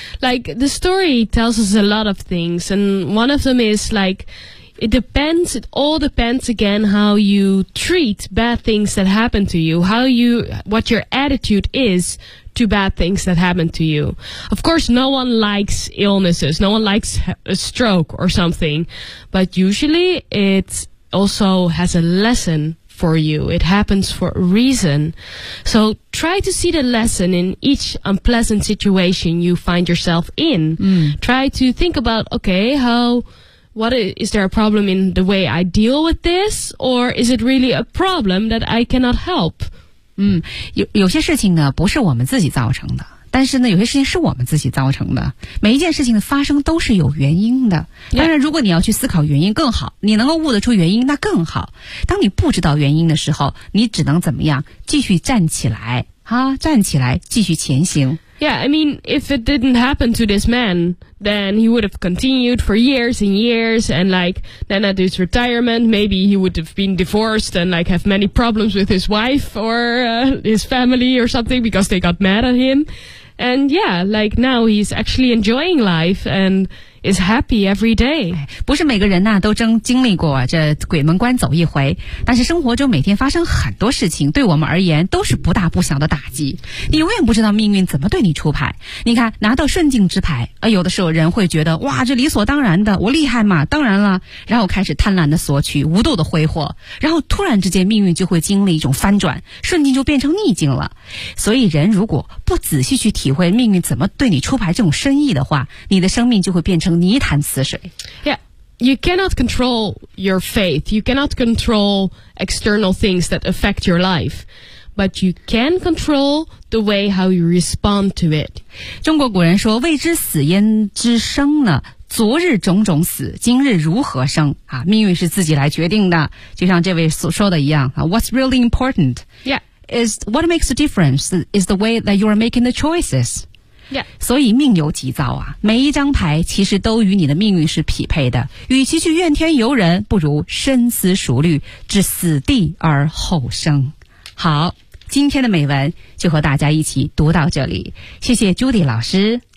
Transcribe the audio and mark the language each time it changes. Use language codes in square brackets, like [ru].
[en] Like the story tells us a lot of things and one of them is likeIt depends, it all depends again how you treat bad things that happen to you, what your attitude is to bad things that happen to you. Of course, no one likes illnesses, no one likes a stroke or something, but usually it also has a lesson for you. It happens for a reason. So try to see the lesson in each unpleasant situation you find yourself in. Mm. Try to think about, okay, What is there a problem in the way I deal with this? Or is it really a problem that I cannot help? [zh] 有些事情呢不是我们自己造成的但是呢有些事情是我们自己造成的每一件事情的发生都是有原因的当然如果你要去思考原因更好你能够悟得出原因那更好当你不知道原因的时候你只能怎么样继续站起来啊，站起来继续前行 [en] Yeah, I mean, if it didn't happen to this man, then he would have continued for years and years, and like, then at his retirement, maybe he would have been divorced and like have many problems with his wife or his family or something because they got mad at him. And yeah, like now he's actually enjoying life and is happy every day. [zh] 不是每个人呢、啊、都经历过这鬼门关走一回，但是生活中每天发生很多事情，对我们而言都是不大不小的打击。你永远不知道命运怎么对你出牌。你看，拿到顺境之牌，有的时候人会觉得哇，这理所当然的，我厉害嘛，当然了，然后开始贪婪的索取，无度的挥霍，然后突然之间命运就会经历一种翻转，顺境就变成逆境了。所以人如果不仔细去体会命运怎么对你出牌这种深意的话，你的生命就会变成。泥潭死水 [en] Yeah, you cannot control your faith. You cannot control external things that affect your life. But you can control the way how you respond to it. [zh] 中国古人说未知死焉知生呢昨日种种死今日如何生、啊、命运是自己来决定的就像这位所说的一样、啊、 [en] What's really important、 yeah. is what makes a difference is the way that you are making the choices. Yeah. [zh] 所以命由己造啊每一张牌其实都与你的命运是匹配的与其去怨天尤人不如深思熟虑置死地而后生好今天的美文就和大家一起读到这里谢谢 Judy 老师